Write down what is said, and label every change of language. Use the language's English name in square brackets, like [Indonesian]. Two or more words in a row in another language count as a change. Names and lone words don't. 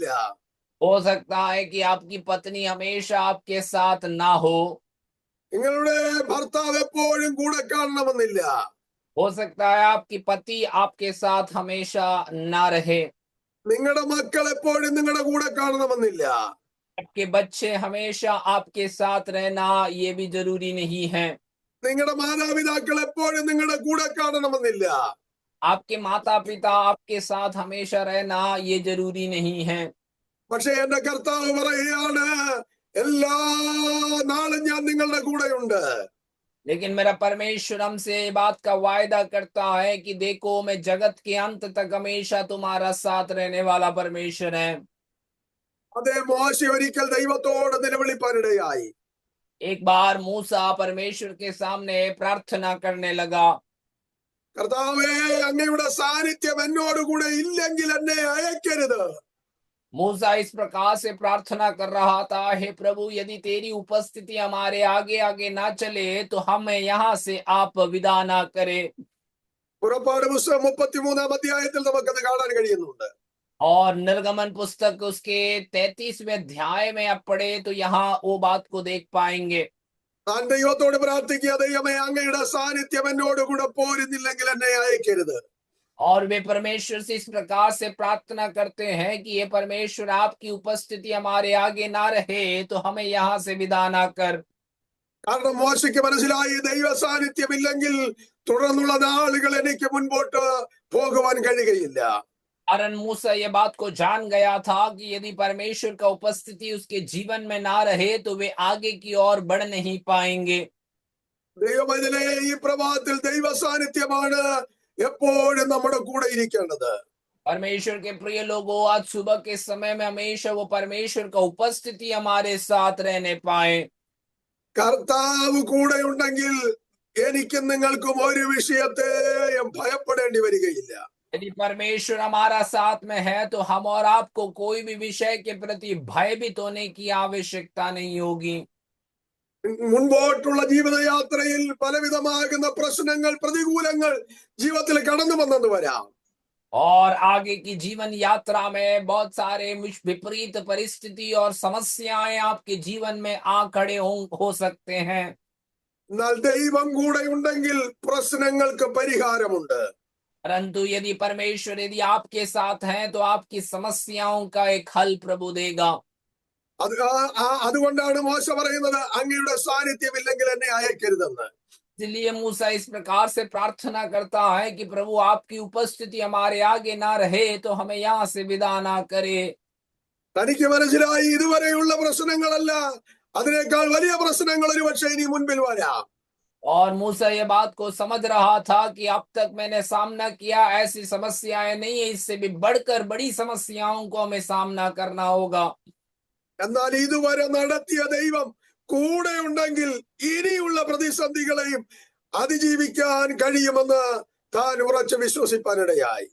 [Hindi] हो सकता है कि आपकी पत्नी हमेशा आपके साथ ना हो। [Malayalam] നിങ്ങളുടെ ഭർത്താവ് എപ്പോഴും കൂടെ കാണണമെന്നില്ല. [Hindi] हो सकता है आपकी पति आपके साथ हमेशा ना रहे। [Malayalam] നിങ്ങളുടെ മക്കൾ എപ്പോഴും നിങ്ങളുടെ കൂടെ കാണണമെന്നില്ല. [Hindi] आपके बच्चे हमेशा आपके साथ रहना ये भी जरूरी नहीं है। [Malayalam] നിങ്ങളുടെ മാതാപിതാക്കൾ എപ്പോഴും നിങ്ങളുടെ കൂടെ കാണണമെന്നില്ല. [Hindi] आपके माता पिता आपके साथ हमेशा रहना ये जरूरी नहीं है। [Malayalam] പക്ഷെ എന്റെ കർത്താവ് പറയുകയാണ്, എല്ലാ നാളും ഞാൻ നിങ്ങളുടെ കൂടെയുണ്ട്. [Hindi] लेकिन मेरा परमेश्वर हमसे बात का वायदा करता है कि देखो मैं जगत के अंत तक हमेशा तुम्हारा साथ रहने वाला परमेश्वर है। [Malayalam] അതേ, മോശ ഒരിക്കൽ ദൈവത്തോട് നിലവിളിപ്പാനിടയായി. [Hindi] एक बार मूसा परमेश्वर के सामने प्रार्थना करने लगा, [Malayalam] കർത്താവേ, അങ്ങയുടെ സാന്നിധ്യം എന്നോടുകൂടെ ഇല്ലെങ്കിൽ എന്നെ അയക്കരുത്. [Hindi] मूसा इस प्रकार से प्रार्थना कर रहा था, हे प्रभु यदि तेरी उपस्थिति हमारे आगे आगे ना चले तो हमें यहाँ से आप विदा ना करे। [Malayalam] പുറപ്പാട് പുസ്തകം 33ാം അധ്യായത്തിൽ നമുക്കത് കാണാൻ കഴിയുന്നുണ്ട്. [Hindi] और निर्गमन पुस्तक उसके 33वें अध्याय में आप पढ़े तो यहाँ वो बात को देख पाएंगे। [Malayalam] താൻ ദൈവത്തോട് പ്രാർത്ഥിക്കുക, ദൈവമേ അങ്ങയുടെ സാന്നിധ്യം എന്നോടുകൂടെ പോരുന്നില്ലെങ്കിൽ എന്നെ അയക്കരുത്. [Hindi] और वे परमेश्वर से इस प्रकार से प्रार्थना करते हैं कि ये परमेश्वर आपकी उपस्थिति हमारे आगे ना रहे तो हमें यहाँ से विदा ना कर। [Malayalam] കാരണം മോശയ്ക്ക് മനസ്സിലായി, ദൈവ സാന്നിധ്യം ഇല്ലെങ്കിൽ തുടർന്നുള്ള നാളുകൾ എനിക്ക് മുൻപോട്ട് പോകുവാൻ കഴിയുകയില്ല. [Hindi] कारण मूसा ये बात को जान गया था कि यदि परमेश्वर का उपस्थिति उसके जीवन में ना रहे तो वे आगे की ओर बढ़ नहीं पाएंगे। [Malayalam] ദൈവമതിലെ ഈ പ്രഭാതത്തിൽ ദൈവ സാന്നിധ്യമാണ് എപ്പോഴും നമ്മുടെ കൂടെ ഇരിക്കേണ്ടത്. [Hindi] परमेश्वर के प्रिय लोगों, आज सुबह के समय में हमेशा वो परमेश्वर का उपस्थिति हमारे साथ रहने पाए। [Malayalam] കർത്താവ് കൂടെ ഉണ്ടെങ്കിൽ എനിക്കും നിങ്ങൾക്കും ഒരു വിഷയത്തെയും ഭയപ്പെടേണ്ടി വരികയില്ല. [Hindi] यदि परमेश्वर हमारा साथ में है तो हम और आपको कोई भी विषय के प्रति भयभीत होने की आवश्यकता नहीं होगी। [Malayalam] മുൻപോട്ടുള്ള ജീവിതയാത്രയിൽ പലവിധമാകുന്ന പ്രശ്നങ്ങൾ പ്രതികൂലങ്ങൾ ജീവിതത്തിൽ കടന്നു വന്നെന്ന് വരാം. [Hindi] और आगे की जीवन यात्रा में बहुत सारे विपरीत परिस्थिति और समस्याएं आपके जीवन में आ खड़े हो सकते हैं। [Malayalam] എന്നാൽ ദൈവം കൂടെ ഉണ്ടെങ്കിൽ പ്രശ്നങ്ങൾക്ക് പരിഹാരമുണ്ട്. [Hindi] परंतु यदि परमेश्वर यदि आपके साथ हैं तो आपकी समस्याओं का एक हल प्रभु देगा। [Malayalam] അതുകൊണ്ടാണ് മോശ പറയുന്നത് അങ്ങയുടെ സാന്നിധ്യമില്ലെങ്കിൽ എന്നെ അയക്കരുതെന്ന്. [Hindi] इसलिए मूसा इस प्रकार से प्रार्थना करता है कि प्रभु आपकी उपस्थिति हमारे आगे ना रहे तो हमें यहाँ से विदा ना करे। [Malayalam] തനിക്ക് മനസ്സിലായി ഇതുവരെയുള്ള പ്രശ്നങ്ങളല്ല, അതിനേക്കാൾ വലിയ പ്രശ്നങ്ങൾ ഒരുപക്ഷെ ഇനി മുൻപിൽ വരാം. [Hindi] और मूसा ये बात को समझ रहा था कि अब तक मैंने सामना किया ऐसी समस्याएं नहीं है, इससे भी बढ़कर बड़ी समस्याओं को हमें सामना करना होगा। [Malayalam] എന്നാൽ ഇതുവരെ നടത്തിയ ദൈവം കൂടെ ഉണ്ടെങ്കിൽ ഇനിയുള്ള പ്രതിസന്ധികളെയും അതിജീവിക്കാൻ കഴിയുമെന്ന് താൻ ഉറച്ചു വിശ്വസിപ്പാനിടയായി.